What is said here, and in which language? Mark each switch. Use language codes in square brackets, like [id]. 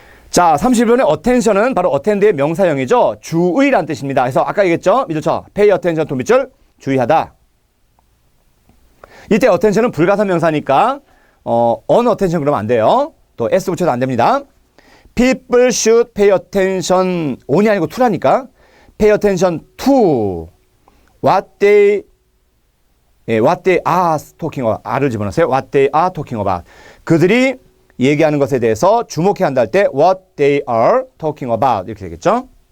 [ko] 자, 31번의 attention은 바로 attend의 명사형이죠. 주의란 뜻입니다. 그래서 아까 얘기했죠. 밑줄 pay attention to 밑줄 주의하다. 이때 attention은 불가사 명사니까 unattention 그러면 안 돼요. 또 s 붙여도 안 됩니다. [en] People should pay attention on이 [ko] 아니고 [en] to라니까 pay attention to what they are talking about. [ko] R을 집어넣으세요. [en] What they are talking about. [ko] 그들이 얘기하는 것에 대해서 주목해야 한다 할 때 [en] what they are talking about [ko] 이렇게 되겠죠.